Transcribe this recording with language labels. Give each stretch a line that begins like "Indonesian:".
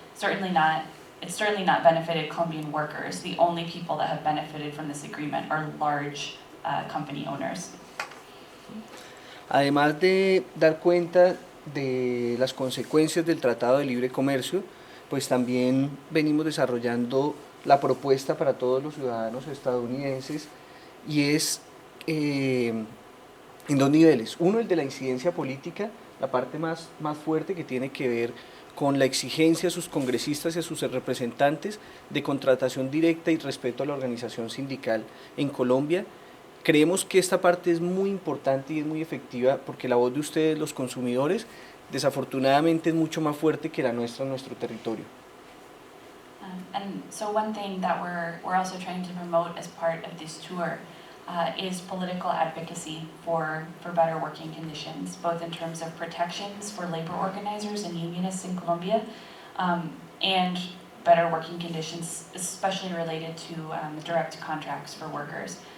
English: It's certainly not benefited Colombian workers. The only people that have benefited from this agreement are large company owners.
Spanish: Además de dar cuenta de las consecuencias del Tratado de Libre Comercio, pues también venimos desarrollando la propuesta para todos los ciudadanos estadounidenses y es en dos niveles. Uno, el de la incidencia política, la parte más fuerte que tiene que ver con la exigencia a sus congresistas y a sus representantes de contratación directa y respeto a la organización sindical en Colombia. Creemos que esta parte es muy importante y es muy efectiva porque la voz de ustedes, los consumidores, desafortunadamente es mucho más fuerte que la nuestra en nuestro territorio.
English: And so one thing that we're also trying to promote as part of this tour is political advocacy for better working conditions, both in terms of protections for labor organizers and unionists in Colombia, and better working conditions, especially related to direct contracts for workers.